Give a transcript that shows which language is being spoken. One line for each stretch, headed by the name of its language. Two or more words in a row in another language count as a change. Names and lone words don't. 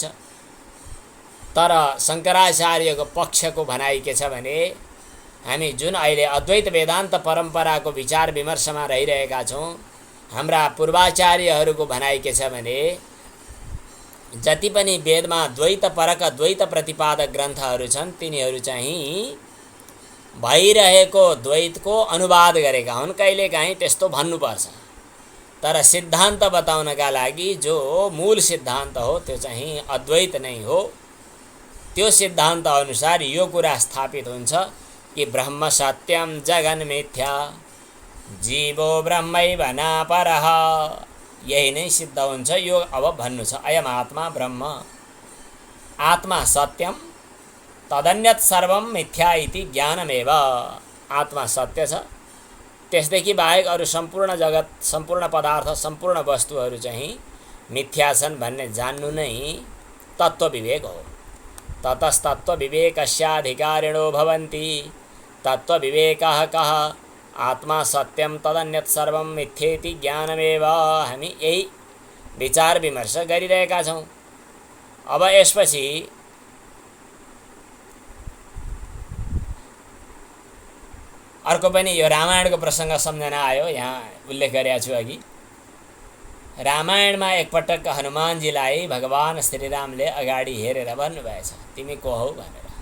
Nepali: तर शङ्कराचार्यको पक्षको भनाइ के छ भने हामी जुन अहिले अद्वैत वेदान्त परम्पराको विचार विमर्शमा रहिरहेका छौँ, हाम्रा पूर्वाचार्यहरूको भनाइ के छ भने जति पनि वेदमा द्वैतपरक द्वैत प्रतिपादक ग्रन्थहरू छन् तिनीहरू चाहिँ भइरहेको द्वैतको अनुवाद गरेका हुन्। कहिलेकाहीँ त्यस्तो भन्नुपर्छ, तर सिद्धान्त बताउनका लागि जो मूल सिद्धान्त हो त्यो चाहिँ अद्वैत नै हो। त्यो सिद्धान्त अनुसार यो कुरा स्थापित हुन्छ कि
Sanskrit: ब्रह्म सत्यम जगन मिथ्या जीवो ब्रह्मैव नापरः।
Nepali: यही नै सिद्ध हुन्छ। यो अब भन्नु छ
Sanskrit: अयम आत्मा ब्रह्म, आत्मा सत्यम तदन्यत सर्वम मिथ्या इति ज्ञानमेव।
Nepali: आत्मा सत्य छ, त्यसदेखि बाहेक अरू सम्पूर्ण जगत, सम्पूर्ण पदार्थ, सम्पूर्ण वस्तुहरू चाहिँ मिथ्या छन् भन्ने जान्नु नै तत्त्व विवेक हो।
Sanskrit: ततस्तत्त्व विवेकस्याधिकारिणो भवन्ति। तत्त्व विवेकः कः? आत्मा सत्यम तदन्यत सर्वम मिथ्येति ज्ञानमेव।
Nepali: हामी यही विचार विमर्श गरिरहेका छौँ। अब यसपछि अर्को पनि यो रामायणको प्रसङ्ग सम्झना आयो, यहाँ उल्लेख गरेको छु अघि। रामायणमा एकपटक हनुमानजीलाई भगवान श्रीरामले अगाडि हेरेर भन्नुभएछ, तिमी को हौ भनेर।